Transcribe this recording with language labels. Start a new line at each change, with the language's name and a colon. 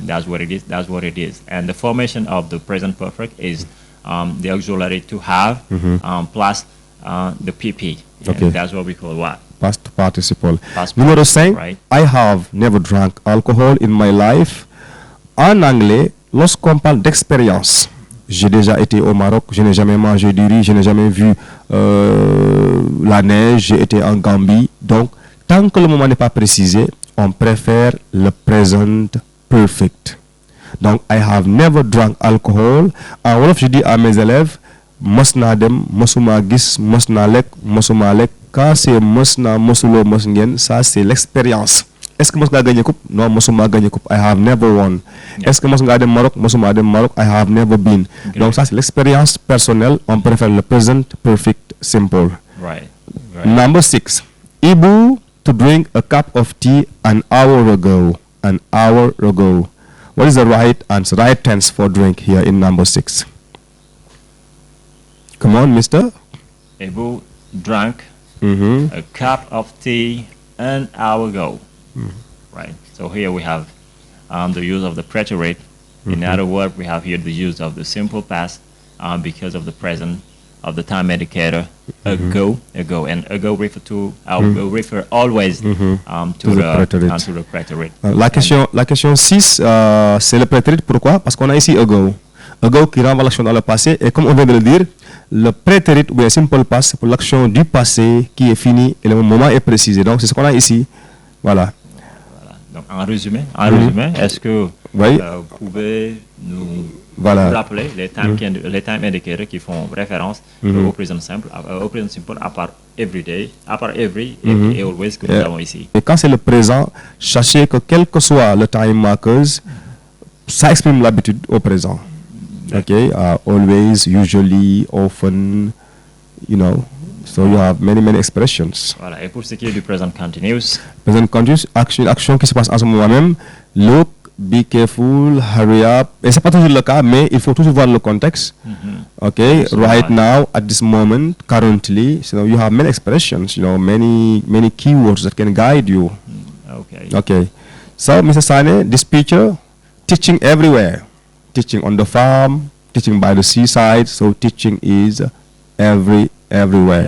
English: That's what it is. That's what it is. And the formation of the present perfect is the auxiliary to have plus the PP. Okay. And that's what we call what? Past participle. Past
French: Numéro
English: participle,
French: 5.
English: right? I have never drank alcohol in my life.
French: En anglais, lorsqu'on parle d'expérience, j'ai déjà été au Maroc, je n'ai jamais mangé du riz, je n'ai jamais vu la neige, j'ai été en Gambie. Donc, tant que le moment n'est pas précisé, on préfère le present perfect. Donc,
English: I have never drank alcohol.
French: En wolof, je dis à mes élèves,
Wolof: mos naa dem, mosuma gis, mos naa lekk, mosuma lekk.
French: Quand c'est
Wolof: mos naa, mosuloo, mos ngeen,
French: ça c'est l'expérience. Est-ce que
Wolof: mos ngaa
French: gagné coupe? Non,
Wolof: mosuma
French: gagné coupe.
English: I have never won. Yeah.
French: Est-ce que
Wolof: mos ngaa dem Maroc? Mosuma dem Maroc.
English: I have never been. Okay.
French: Donc ça c'est l'expérience personnelle. On préfère le present perfect simple.
English: Right. Number 6. Ibu to drink a cup of tea an hour ago. An hour ago. What is the right answer? Right tense for drink here in number 6. Come on, mister. Ebu drank a cup of tea an hour ago. Right. So here we have the use of the preterite. In other words, we have here the use of the simple past because of the present of the time indicator ago, and ago refer to will refer always to the preterite.
French: La question 6, c'est le prétérit. Pourquoi? Parce qu'on a ici ago. Ago qui renvoie l'action dans le passé. Et comme on vient de le dire, le prétérit ou bien simple past, c'est pour l'action du passé qui est finie et le moment est précisé. Donc c'est ce qu'on a ici. Voilà. Donc en résumé, est-ce que Oui. vous pouvez nous rappeler les time indicators qui font référence au présent simple, à part everyday, à part every et always que nous avons ici. Et quand c'est le présent, sachez que quel que soit le time markers, ça exprime l'habitude au présent.
English: Okay, always, usually, often, so you have many expressions.
French: Voilà. Et pour ce qui est du present continuous, Present continuous, action qui se passe en ce moment même.
English: Look, be careful, hurry up.
French: Et c'est pas toujours le cas, mais il faut toujours voir le contexte.
English: Okay, right now, at this moment, currently, so you have many expressions, many keywords that can guide you. Okay. So, Mr. Sane, this picture, teaching everywhere. Teaching on the farm, teaching by the seaside, so teaching is everywhere.